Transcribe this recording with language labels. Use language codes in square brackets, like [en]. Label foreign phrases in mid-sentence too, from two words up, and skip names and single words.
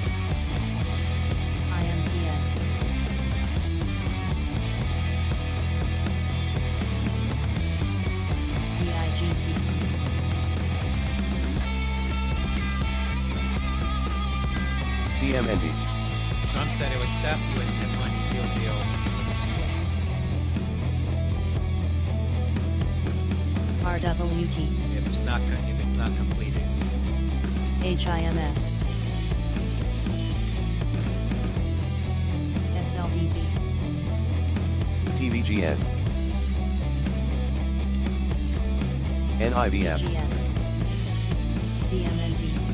[en] IMTS. BIGC. CMND. Trump said it would stop U.S. Midland steel deal. RWT. If it's not completed. HIMS. SLDB. TVGN. NIVF. GS. CMND.